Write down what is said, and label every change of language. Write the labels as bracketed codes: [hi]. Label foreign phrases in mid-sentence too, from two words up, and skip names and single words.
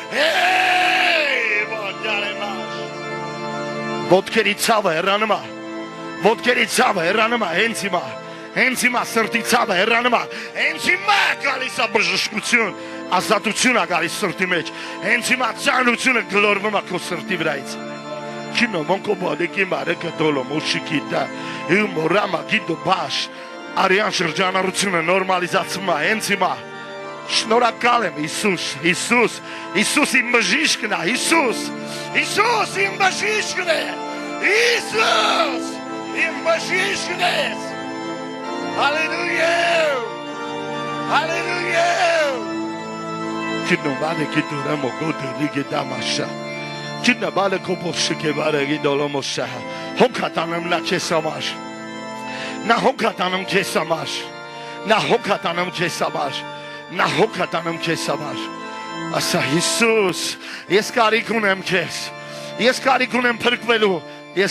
[hy] Ոտքերի ցավը հեռանում է, ոտքերի ցավը հեռանում է հենց հիմա Հենց հիմա սրտի ցավը հեռանում է, հենց հիմա գալիս է բժշկություն, ազատություն է գալիս սրտի մեջ, հենց հիմա ծանրությունը գլորվում է քո սրտի վրայից Kino monko bodeki mareke dolo moshikita humorama gido bash Arian շրջանառությունը նորմալիզացվում է հենց հիմա Շնորհակալ եմ Հիսուս իմ բժիշկն է Հիսուս իմ բժիշկն է Հիսուս իմ բժիշկն է Հալելույա Kino badeki duramo godeli gedamasha Kino badeko boshike baregi dolomosa Հոգատանեմ նա քեզ համար Նա հոգատանում քեզ համար Նա հոգատանում քեզ համար Նա հոգատանում քեզ համար Ասա Հիսուս ես կարիք ունեմ քեզ Ես կարիք ունեմ փրկվելու Ես